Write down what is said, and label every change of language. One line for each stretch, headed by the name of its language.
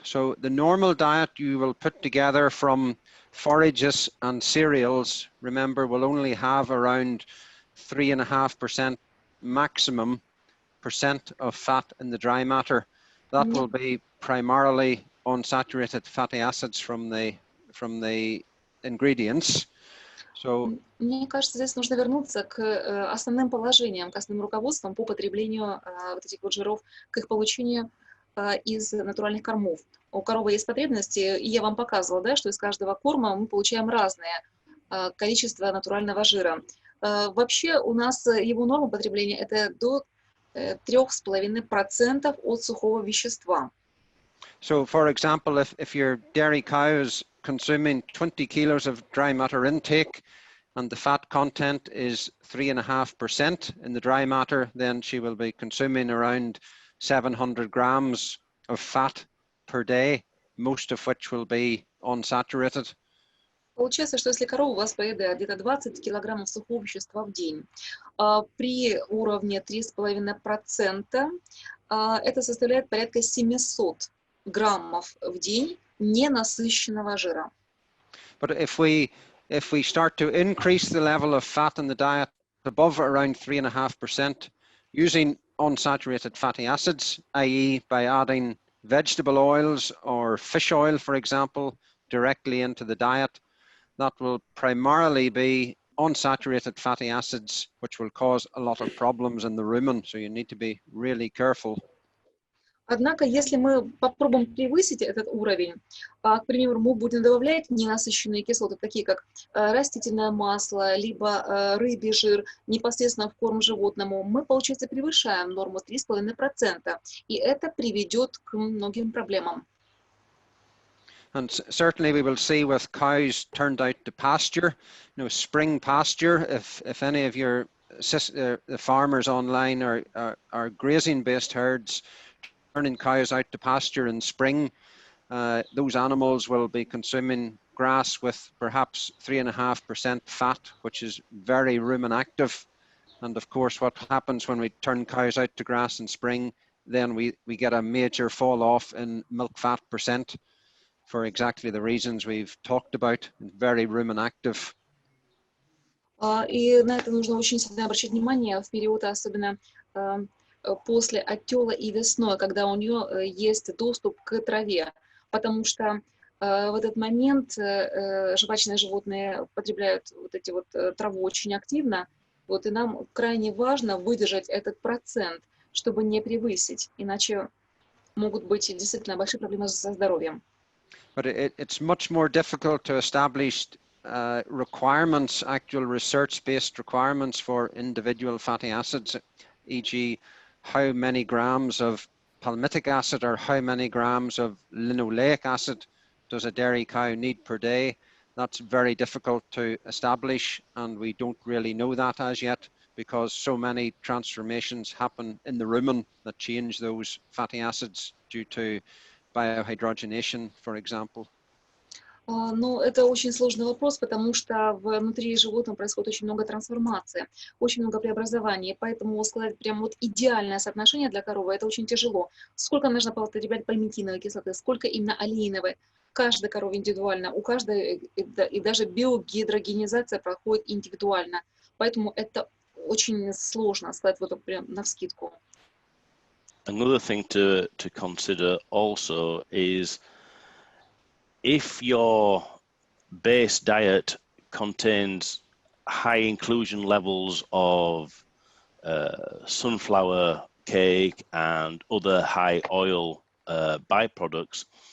English: So the normal diet you will put together from forages and cereals, remember, will only have around 3.5% maximum percent of fat in the dry matter. That will be primarily unsaturated fatty acids from the ingredients. So,
Russian: мне кажется, здесь нужно вернуться к основным положениям, к основным руководствам по потреблению вот этих вот жиров, к их получению из натуральных кормов. У коровы есть потребности, и я вам показывала, да, что из каждого корма мы получаем разное количество натурального жира. Вообще у нас его норма потребления это до 3,5% от сухого вещества.
English: So, for example, if your dairy cow is consuming 20 kilos of dry matter intake and the fat content is 3.5% in the dry matter, then she will be consuming around 700 grams of fat per day, most of which will be unsaturated.
Russian: Получается, что если корова у вас поедает где-то 20 килограммов сухого вещества в день, при уровне 3,5%, это составляет порядка 700 граммов в день ненасыщенного жира.
English: But if we start to increase the level of fat in the diet above around 3.5%, using unsaturated fatty acids, i.e. by adding vegetable oils or fish oil, for example, directly into the diet, that will primarily be unsaturated fatty acids, which will cause a lot of problems in the rumen. So you need to be really careful.
Russian: Однако, если мы попробуем превысить этот уровень, к примеру, мы будем добавлять ненасыщенные кислоты, такие как растительное масло, либо рыбий жир, непосредственно в корм животному, мы, получается, превышаем норму 3,5%, и это приведет к многим проблемам.
English: And certainly we will see with cows turned out to pasture, spring pasture, if any of your the farmers online are grazing-based herds, turning cows out to pasture in spring, those animals will be consuming grass with perhaps 3.5% fat, which is very rumen active. And of course, what happens when we turn cows out to grass in spring, then we get a major fall off in milk fat percent for exactly the reasons we've talked about, very rumen active.
Russian: И на это нужно очень сильно обращать внимание в период, особенно после оттела и весной, когда у нее есть доступ к траве, потому что в этот момент жвачные животные потребляют вот эти вот траву очень активно, вот, и нам крайне важно выдержать этот процент, чтобы не превысить, иначе могут быть действительно большие проблемы со здоровьем.
English: But it's much more difficult to establish requirements, actual research-based requirements for individual fatty acids, e.g. how many grams of palmitic acid or how many grams of linoleic acid does a dairy cow need per day. That's very difficult to establish, and we don't really know that as yet because so many transformations happen in the rumen that change those fatty acids due to biohydrogenation, for example.
Russian: Ну, это очень сложный вопрос, потому что внутри животного происходит очень много трансформации, очень много преобразований, поэтому сказать прям вот идеальное соотношение для коровы это очень тяжело. Сколько нужно потреблять пальмитиновой кислоты, сколько именно олеиновой, каждой корове индивидуально, у каждой и даже биогидрогенизация проходит индивидуально, поэтому это очень сложно сказать вот прям навскидку.
English: Another thing to consider also is if your base diet contains high inclusion levels of sunflower cake and other high oil byproducts,